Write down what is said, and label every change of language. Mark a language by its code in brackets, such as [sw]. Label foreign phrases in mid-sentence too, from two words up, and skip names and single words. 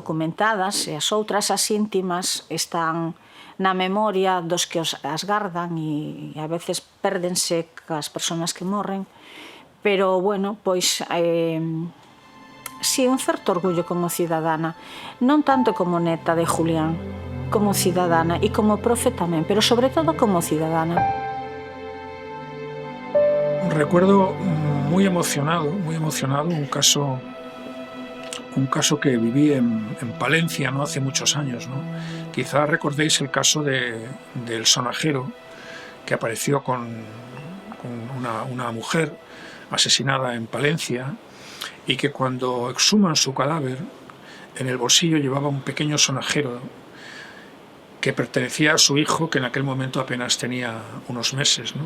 [gl] documentadas, e as outras, as íntimas, están na memoria dos que as gardan e a veces pérdense cas persoas que morren, pero, bueno, pois si, un certo orgullo como cidadana, non tanto como neta de Julián, como cidadana e como profe tamén, pero sobre todo como cidadana. [es] Recuerdo muy emocionado un caso que viví en Palencia, ¿no? Hace muchos años, ¿no? Quizá recordéis el caso del sonajero que apareció con una mujer asesinada en Palencia y que cuando exhuman su cadáver, en el bolsillo llevaba un pequeño sonajero que pertenecía a su hijo, que en aquel momento apenas tenía unos meses, ¿no?